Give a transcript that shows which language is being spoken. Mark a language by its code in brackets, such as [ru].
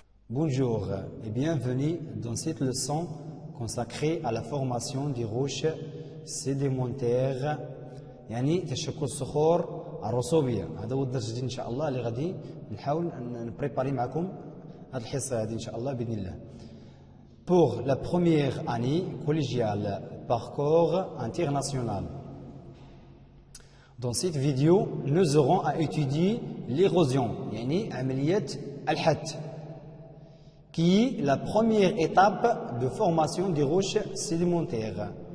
[fr] Bonjour et bienvenue dans cette leçon consacrée à la formation des roches sédimentaires [ar] يعني تشكل الصخور الرسوبية. هذا هو الدرس الجديد إن شاء الله اللي غادي نحاول نبريباري معكم هذه الحصة هذه إن شاء الله بإذن الله. [fr] Pour la première année collégiale, parcours international. Dans cette vidéo, nous aurons à étudier l'érosion, [ar] يعني عملية الحت, [fr] qui est la première étape de formation des roches sédimentaires.